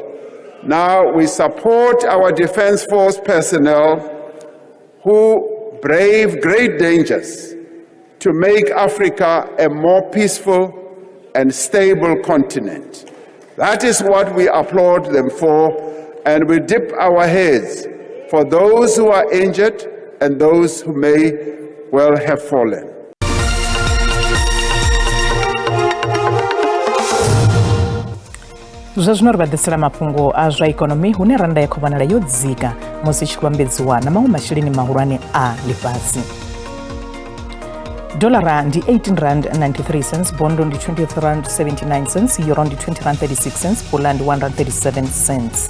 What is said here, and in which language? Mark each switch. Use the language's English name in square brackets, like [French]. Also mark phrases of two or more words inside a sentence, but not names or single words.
[English] Now we support our Defense Force personnel who brave great dangers to make Africa a more peaceful and stable continent. That is what we applaud them for, and we dip our heads for those who are injured and those who may will have fallen. [Venda] Zvazvino ri vhadisela mafhungo a zwa ikonomi hune randa ya khou vhonala yo dzika musi tshi khou vhambedziwa na maṅwe masheleni mahulwane a ḽifhasi. Dolara ndi 18 rand 93 cents, bondo ndi 23 rand 79 cents, euro ndi 20 rand 36 cents, pula ndi 1 rand 37 cents.